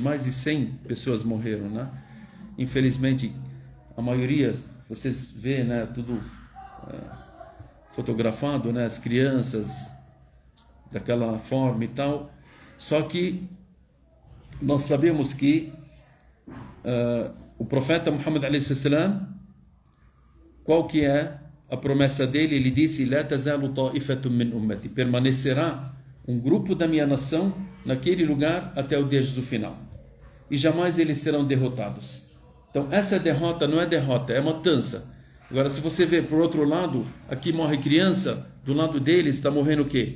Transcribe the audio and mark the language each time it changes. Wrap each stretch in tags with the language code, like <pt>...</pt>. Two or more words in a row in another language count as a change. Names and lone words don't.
<pt>Mais de 100 pessoas morreram, né? Infelizmente, a maioria, vocês vê, né, tudo fotografado, né, as crianças daquela forma e tal. Só que nós sabemos que o profeta Muhammad</pt> <ar>عليه السلام,</ar> <pt>qual que é a promessa dele? Ele disse:</pt> <ar>لا تزال طائفة من أمتي,</ar> <pt>permanecerá um grupo da minha nação naquele lugar até o dia do final, e jamais eles serão derrotados. Então essa derrota não é derrota, é matança. Agora, se você ver por outro lado, aqui morre criança, do lado deles está morrendo o quê?</pt>